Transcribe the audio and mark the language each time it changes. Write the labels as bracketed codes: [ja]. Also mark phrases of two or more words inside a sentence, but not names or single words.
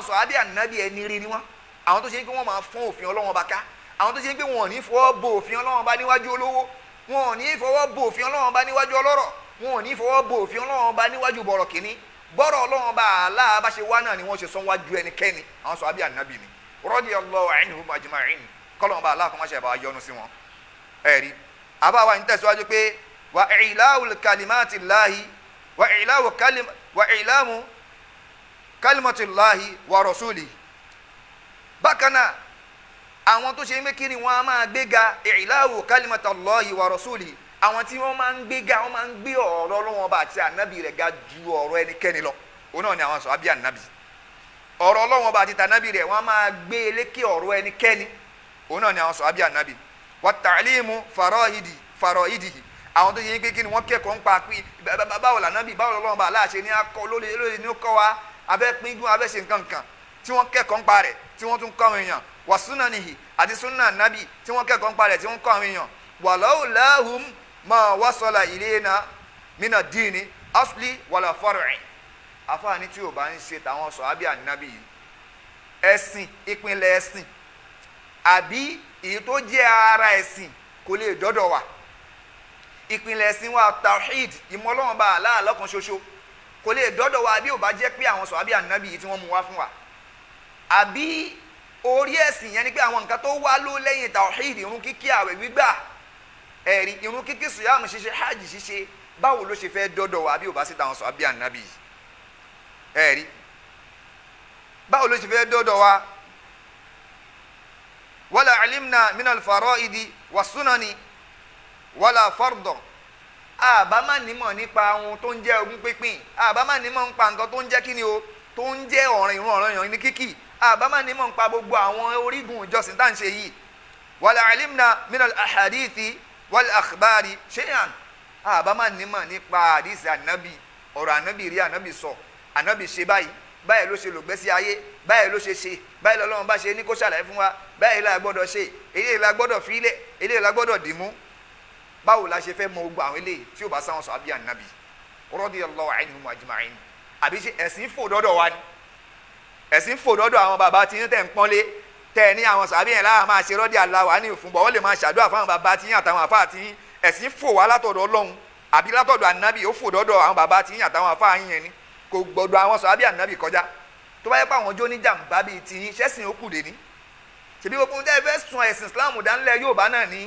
[yo] sọ̀hábí ànábì ẹni rí ni wọ́n àwọn tó ṣe pé wọ́n máa fún òfin Ọlọ́run bá ká àwọn tó ṣe pé wọn ò ní fọwọ́ bo òfin Ọlọ́run bá níwájú olówó wọn ò ní fọwọ́ bo òfin Ọlọ́run bá níwájú ọlọ́rọ̀ wọn ò ní fọwọ́ bo òfin Ọlọ́run bá níwájú bọ̀rọ̀ kìíní bọ́rọ̀ Ọlọ́run bá Allah bá ṣe wá náà ni wọ́n ṣe sọ wájú ẹnikẹ́ni àwọn sọ̀hábí ànábì ni [ar] رضي الله عنهم أجمعين [yo] kọ́lọ́run bá Allah kó má ṣe bá yọ́nú sí wọn ẹ̀rí àbáwá ń tẹ̀síwájú pé [ar] وإعلاء كلمات الله وإعلام كلمة الله ورسوله [yo] bákan náà àwọn tó ṣe ń kiri wọn a máa gbéga [ar] إعلاء كلمة الله ورسوله [yo] àwọn tí wọ́n máa ń gbéga wọ́n máa ń gbé ọ̀rọ̀ Ọlọ́run Ọba àti ànábì rẹ̀ ga ju ọ̀rọ̀ ẹnikẹ́ni lọ òun náà ni àwọn sọ̀hábí ànábì ọ̀rọ̀ Ọlọ́run Ọba àti tànábì rẹ̀ wọ́n a máa gbé lékè ọ̀rọ̀ ẹnikẹ́ni òun náà ni àwọn sọ̀hábí ànábì [ar] وتعليم فرائده [yo] àwọn tó yẹ kí ni wọ́n kẹ́kọ̀ọ́ ń pa pé báwo lànàbì báwo lọ́wọ́ bá aláṣẹ ní akọ lórí ní kọ́ wa abẹ́ pín gún abẹ́ ṣe nǹkan kan tí wọ́n kẹ́kọ̀ọ́ ń pa rẹ̀ tí wọ́n tún kọ́ àwọn èèyàn wà súnà nìyí àti súnà nàbì tí wọ́n kẹ́kọ̀ọ́ ń pa rẹ̀ tí wọ́n kọ́ àwọn èèyàn [ar] ولولاهم ما وصل إلينا من الدين أصل ولا فرع [yo] àfààní tí ò bá ń ṣe tàwọn sọ̀hábí ànábì yìí ẹ̀sìn ìpínlẹ̀ ẹ̀sìn àbí èyí tó jẹ́ ara ẹ̀sìn kò lè dọ́dọ̀ wa ìpínlẹ̀ ẹ̀sìn wa tawhid ìmọ̀ Ọlọ́run bá Allah lọ́kan ṣoṣo kò lè dọ́dọ̀ wa bí ò bá jẹ́ pé àwọn sọ̀hábí ànábì yìí tí wọ́n mú wá fún wa àbí orí ẹ̀sìn yẹn ni pé àwọn nǹkan tó wá ló lẹ́yìn tawhid irun kíkí àwẹ̀ gbígbà ẹ̀rí irun kíkí sùyàmù ṣíṣe hajj ṣíṣe báwo ló ṣe fẹ́ dọ́dọ̀ wa bí ò bá sí tàwọn sọ̀hábí ànábì yìí ẹ̀rí báwo ló ṣe fẹ́ dọ́dọ̀ wa [ar] ولا علمنا من الفرائض والسنن ولا فرض [yo] àbá má nímọ̀ nípa ohun tó ń jẹ́ ogún pínpín àbá má nímọ̀ nípa nǹkan tó ń jẹ́ kíni o tó ń jẹ́ ọ̀ràn ìrun ọ̀ranyàn ní kíkì àbá má nímọ̀ nípa gbogbo àwọn orígun ìjọsìn tá à ń ṣe yìí [ar] ولا علمنا من الأحاديث والأخبار شيئا [yo] àbá má nímọ̀ nípa àdìsí ànábì ọ̀rọ̀ ànábì rí ànábì sọ ànábì ṣe báyìí báyìí ló ṣe lògbẹ́sí ayé báyìí ló ṣe báyìí lọ́lọ́run bá ṣe ní kó ṣàlàyé fún wa báyìí la gbọ́dọ̀ ṣe eléyìí la gbọ́dọ̀ fílẹ̀ eléyìí la gbọ́dọ̀ dìmú báwo la ṣe fẹ́ mọ gbogbo àwọn eléyìí tí ó bá sáwọn sọ̀hábí ànábì [ar] رضي الله عنهم أجمعين [yo] àbí ṣe ẹ̀sìn fò dọ́dọ̀ wa ni ẹ̀sìn fò dọ́dọ̀ àwọn bàbá tí yín tẹ̀ ń pọ́nlé tẹ̀ ní àwọn sọ̀hábí yẹn láwọn máa ṣe [ar] رضي الله عنه [yo] ìfúnbọ̀ wọ́n lè máa ṣàdúrà fáwọn bàbá tí yín àtàwọn àfáà tí yín ẹ̀sìn fò wá látọ̀dọ̀ Ọlọ́run àbí látọ̀dọ̀ ànábì ó fò dọ́dọ̀ àwọn bàbá tí yín àtàwọn àfáà yín yẹn ni kò gbọdọ̀ àwọn sọ̀hábí ànábì kọjá tó bá yẹ pé àwọn jó ní jàǹbá bíi ti yín ṣẹ́sìn ó kù dé ní ṣèbí gbogbo ohun tẹ́ ẹ fẹ́ sun ẹ̀sìn Islam dánilẹ̀ Yorùbá náà ní